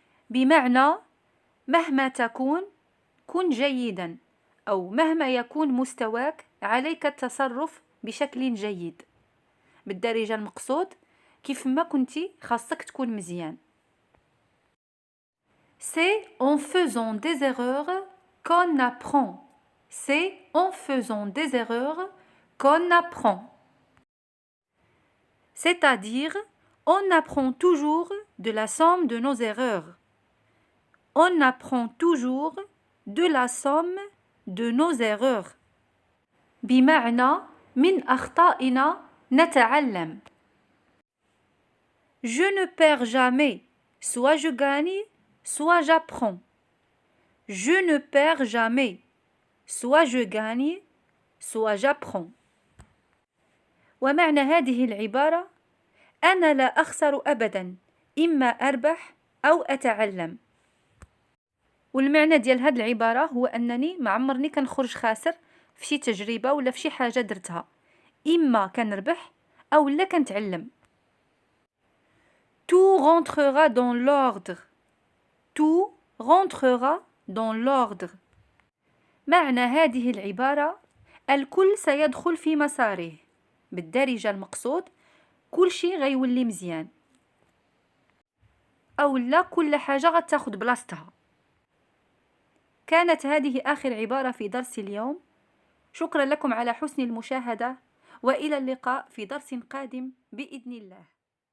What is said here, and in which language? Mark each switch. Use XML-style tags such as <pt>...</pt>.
<ar>بمعنى مهما تكون كن جيدا أو مهما يكون مستواك عليك التصرف بشكل جيد. بالدارجة المقصود كيف ما كنتي خاصك تكون مزيان.</ar> <fr>C'est en faisant des erreurs qu'on apprend. C'est en faisant des erreurs qu'on apprend. C'est-à-dire, on apprend toujours de la somme de nos erreurs. On apprend toujours de la somme de nos erreurs.</fr> <ar>بمعنى من أخطائنا نتعلم.</ar> <fr>Je ne perds jamais. Soit je gagne, soit j'apprends. Je ne perds jamais. Soit je gagne, soit j'apprends.</fr> <ar>ومعنى هذه العبارة أنا لا أخسر أبدا، إما أربح أو أتعلم. والمعنى ديال هذه العبارة هو أنني ما عمرني كنخرج خاسر في شي تجربة ولا في شي حاجة درتها، إما كنربح أو لا كنتعلم.</ar> <fr>Tout rentrera dans l'ordre. Tout rentrera dans l'ordre.</fr> <ar>معنى هذه العبارة الكل سيدخل في مساره. بالدارجة المقصود كل شيء غيولي مزيان أو لا كل حاجة غتاخد بلاصتها. كانت هذه آخر عبارة في درس اليوم. شكرا لكم على حسن المشاهدة وإلى اللقاء في درس قادم بإذن الله.</ar>